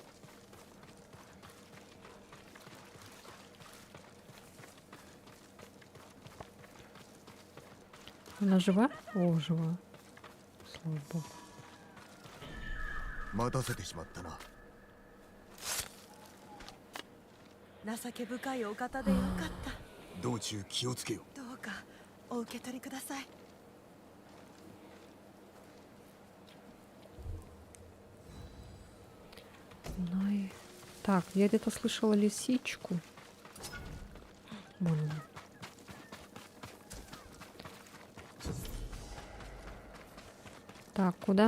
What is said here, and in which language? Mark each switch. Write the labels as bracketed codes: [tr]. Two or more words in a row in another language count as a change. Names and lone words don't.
[ru] Она жива? О, жива. Слава богу. [ja] 待たせてしまったな。情け深いお方でよかった道中気をつけよ。どうかお受け取りください Най. [ru] Так, я где-то слышала лисичку. Вон она. Так, куда?